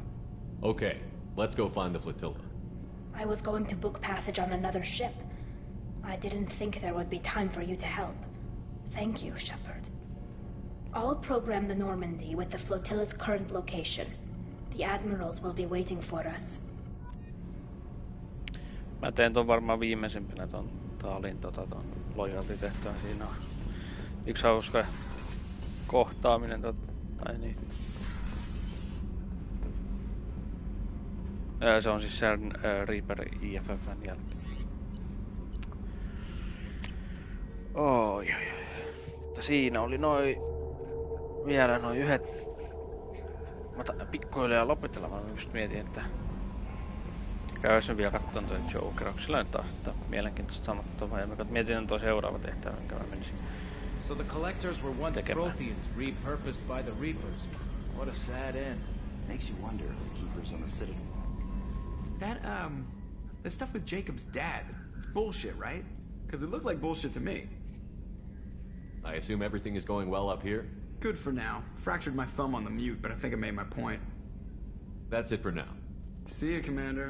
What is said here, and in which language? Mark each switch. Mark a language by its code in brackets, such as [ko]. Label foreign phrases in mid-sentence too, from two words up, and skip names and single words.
[en] Okay, let's go find the flotilla. I was going to book passage on another ship. I didn't think there would be time for you to help. Thank you, Shepard. I'll program the Normandy with the flotilla's current location. The admirals will be waiting for us. [fi] Mä teen ton varmaan viimeisimpänä ton Taalin ton lojalty-tehtävän. Siinä on yksi hauska kohtaaminen tai niin. Se on siis sen Reaper IFFn jälkeen. Oi. Mutta siinä oli vielä noin yhdet. Mä pikkuhiljaa lopetella, mä just mietin, että käydään vielä katsomaan toi Joker. Onko sillä nyt taas mielenkiintoista sanottavaa? Ja mä mietin toi seuraava tehtävä, minkä mä menisin. [en] So the collectors were once Protheans, repurposed by the Reapers. What a sad end. Makes you wonder if the Keepers on the Citadel. That stuff with Jacob's dad, it's bullshit, right? Because it looked like bullshit to me. I assume everything is going well up here? Good for now. Fractured my thumb on the mute, but I think I made my point. That's it for now. See you, Commander.